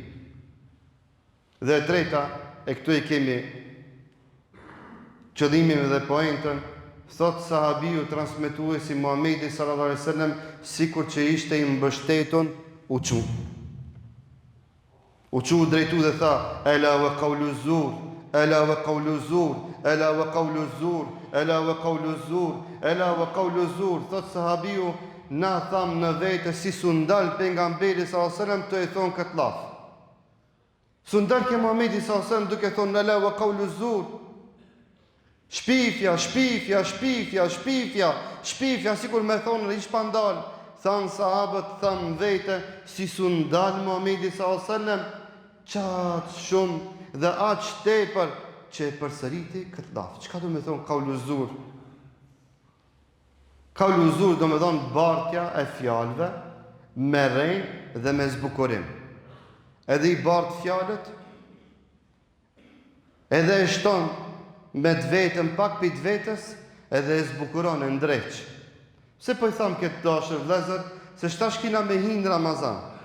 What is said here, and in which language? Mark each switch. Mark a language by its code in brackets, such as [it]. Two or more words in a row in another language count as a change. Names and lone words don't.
[sq] Dhe e treta, e këtu i kemi qëllimin dhe poentën, thot sahabiu transmetuesi Muhamedi [ar] صلى الله عليه وسلم, [sq] sikur që ishte i mbështetur, u çu drejtu dhe tha: [ar] "ألا وقول الزور، ألا وقول الزور، ألا وقول الزور، ألا وقول الزور، ألا وقول الزور." [sq] Thot sahabiu, na tham në vete si su ndal pejgamberi [ar] صلى الله عليه وسلم [sq] të e thon këtë laf. Su ndal ke Muhamedi [ar] صلى الله عليه وسلم [sq] duke thon [ar] ألا وقول الزور. [sq] Shpifja, shpifja, shpifja, shpifja, shpifja, sikur me thonë ish pa ndal. Than sahabët, than vete, si su ndal Muhamedi [ar] صلى الله عليه وسلم, [sq] qatë shumë dhe aq tepër që e përsëriti këtë laf. Çka do me thonë [ar] قول الزور? قول الزور [sq] do me thonë bartja e fjalëve me rrejnë dhe me zbukurim. Edhe i bartë fjalët, edhe e shton me të vetën pak për të vetës, edhe e zbukuron e ndreq. Se po i thamë këtë dashër vlezër, se shtash kina me hinë Ramazan.